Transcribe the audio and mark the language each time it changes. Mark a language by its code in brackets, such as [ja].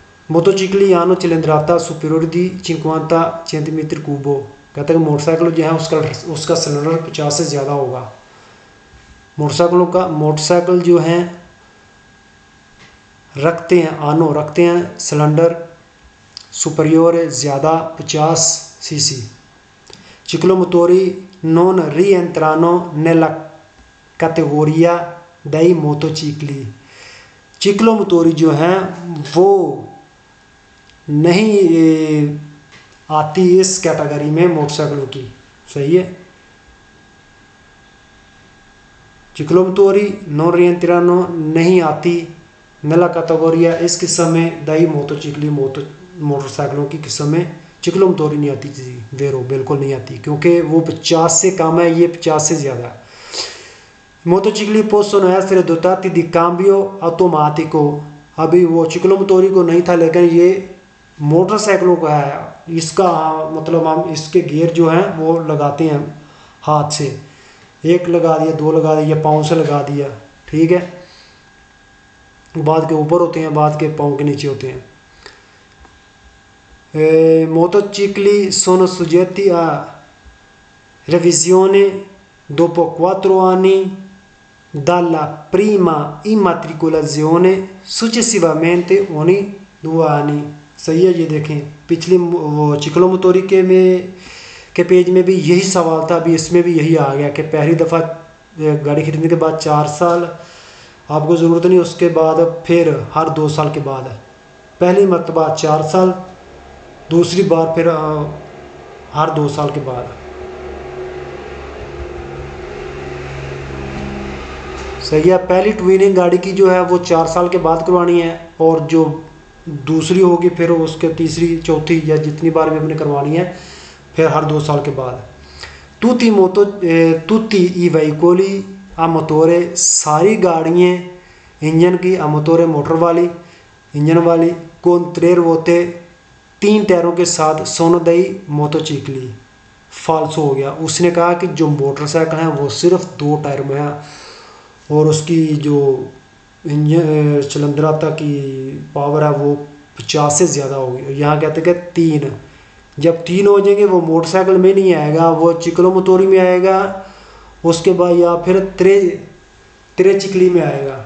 [hi] मोटोचिक्ली यानो चिलिंद्राता सुपीरियर दी 50 सेंटीमीटर क्यूबो, कहता है कि मोटरसाइकिल जो है उसका सिलेंडर 50 से ज़्यादा होगा। मोटरसाइकिल जो हैं रखते हैं सिलेंडर सुपरियोर ज़्यादा 50 CC. [it] चिक्लोमोटोरी non rientrano nella categoria dei motocicli। [hi] चिक्लोमोटोरी जो हैं वो नहीं आती इस कैटेगरी में मोटरसाइकिलों की। सही है। [it] Ciclomotori non rientrano [hi] नहीं आती [it] nella categoria [hi] इस किस्म में [it] dai motocicli [hi] मोटरसाइकिलों की किस्म में चिक्लोमोटोरी नहीं आती थी। वेरो बिल्कुल नहीं आती, क्योंकि वो 50 से कम है, ये 50 से ज़्यादा है। मोटोचिक्ली [it] possono essere dotati di cambio automatico, [hi] अभी वो चिक्लोमोटोरी को नहीं था, लेकिन ये मोटरसाइकिलों का है। इसका मतलब हम इसके गियर जो हैं वो लगाते हैं हाथ से, एक लगा दिया, दो लगा दिया, पाँव से लगा दिया, ठीक है। बाद के ऊपर होते हैं, बाद के पाँव के नीचे होते हैं। [it] Motocicli sono soggetti a revisione dopo 4 anni dalla prima immatricolazione, successivamente ogni 2 anni। [hi] सही है, ये देखें पिछली वो चिक्लोमोटोरी के पेज में भी यही सवाल था, अभी इसमें भी यही आ गया कि पहली दफ़ा गाड़ी खरीदने के बाद 4 साल आपको ज़रूरत नहीं, उसके बाद फिर हर 2 साल के बाद, पहली मरतबा 4 साल, दूसरी बार फिर हर 2 साल के बाद। सही है, पहली ट्विनिंग गाड़ी की जो है वो 4 साल के बाद करवानी है, और जो दूसरी होगी फिर उसके तीसरी चौथी या जितनी बार भी हमने करवानी है फिर हर 2 साल के बाद। [it] tutti i veicoli a motore, [hi] सारी गाड़ियाँ इंजन की [it] a motore [hi] मोटर वाली, इंजन वाली, [it] con 3 ruote [hi] 3 टायरों के साथ [it] sono dei motocicli। [hi] फाल्सो हो गया, उसने कहा कि जो मोटरसाइकिल है वो सिर्फ 2 टायर में है, और उसकी जो इंजन चलंदराता की पावर है वो 50 से ज़्यादा होगी। यहाँ कहते हैं कि 3, जब 3 हो जाएंगे वो मोटरसाइकिल में नहीं आएगा, वो चिक्लोमोटोरी में आएगा, उसके बाद या फिर त्रे चिकली में आएगा।